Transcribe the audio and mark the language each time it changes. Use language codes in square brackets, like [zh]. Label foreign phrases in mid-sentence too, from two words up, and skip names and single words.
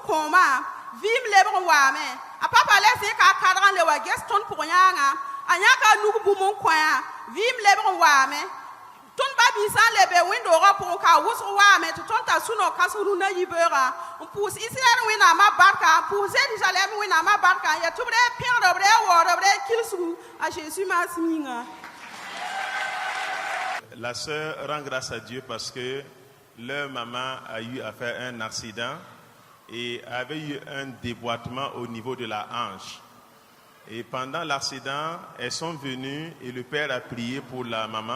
[mos] kõomã vɩɩm lebg n waame a papa le zẽka a kadg n le wa ges tõnd pʋg yãangã a yãka a nug bũmb n kõyã vɩɩm lebg n waame tõnd ba-biisã n le be wẽn-doogã pʋgẽ ka a wʋsg waame tɩ tõnd t'a sũ-no kãsg rũnã yibeoogã n pʋʋs israɛl wẽnnaamã barka n pʋʋs jerusalɛm wẽnnaamã barka n ya tɩ b re pẽgd b re waood b re kilsgu a jésus maasem yĩnga. [fr] La sœur rend grâce à Dieu parce que leur maman a eu à faire un accident et avait eu un déboîtement au niveau de la hanche. Et pendant l'accident, elles sont venues et le père a prié pour la maman.